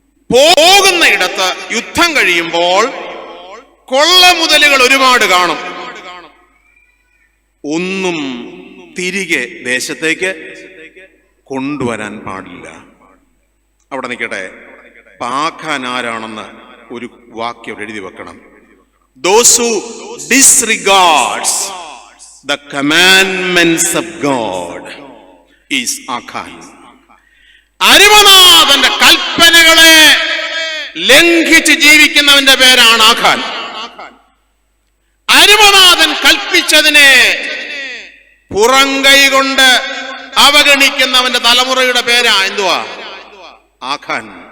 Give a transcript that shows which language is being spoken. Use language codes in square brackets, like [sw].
[ml] പോകുന്ന ഇടത്ത് യുദ്ധം കഴിയുമ്പോൾ കൊള്ള മുതലുകൾ ഒരുപാട് കാണും. ഒന്നും തിരികെ ദേശത്തേക്ക് കൊണ്ടുവരാൻ പാടില്ല. അവിടെ നിൽക്കട്ടെ, ആഖാൻ ആരാണെന്ന് ഒരു വാക്യം എഴുതി വെക്കണം. [en] Those who disregards the commandments of God is Achan. [ml] അരുമനാഥന്റെ കൽപ്പനകളെ ലംഘിച്ച് ജീവിക്കുന്നവന്റെ പേരാണ് ആഖാൻ. അരുമനാഥൻ കൽപ്പിച്ചതിനെ പുറംകൈ കൊണ്ട് അവഗണിക്കുന്നവന്റെ തലമുറയുടെ പേരാ എന്തുവാ? ആഖാൻ.